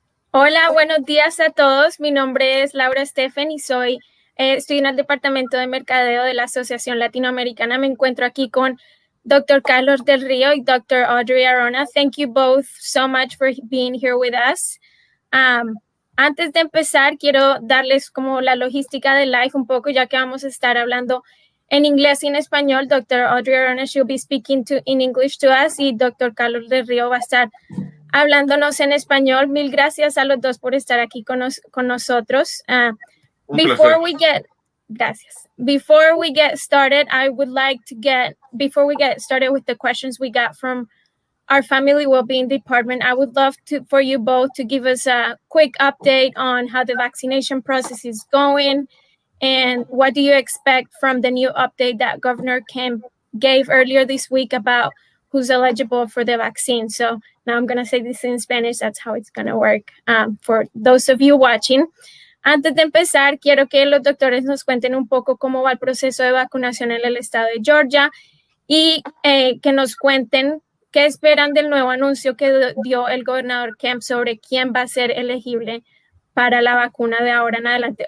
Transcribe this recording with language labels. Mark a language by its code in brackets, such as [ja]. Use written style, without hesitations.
[es] Hola, buenos días a todos. Mi nombre es Laura Steffen y estoy en el departamento de mercadeo de la Asociación Latinoamericana. Me encuentro aquí con Dr. Carlos del Río y Dr. Audrey Arona. [en] Thank you both so much for being here with us. [es] Antes de empezar, quiero darles como la logística del live un poco, ya que vamos a estar hablando en inglés y en español. [en] Dr. Audrey Arona, she'll be speaking in English to us, y Dr. [es] Carlos del Río va a estar hablándonos en español. Mil gracias a los dos por estar aquí con nosotros. [en] Before we get started, before we get started with the questions we got from our family well-being department, I would love for you both to give us a quick update on how the vaccination process is going and what do you expect from the new update that Governor Kemp gave earlier this week about who's eligible for the vaccine. So now I'm going to say this in Spanish. That's how it's going to work for those of you watching. [es] Antes de empezar, quiero que los doctores nos cuenten un poco cómo va el proceso de vacunación en el estado de Georgia y que nos cuenten qué esperan del nuevo anuncio que dio el gobernador Kemp sobre quién va a ser elegible para la vacuna de ahora en adelante.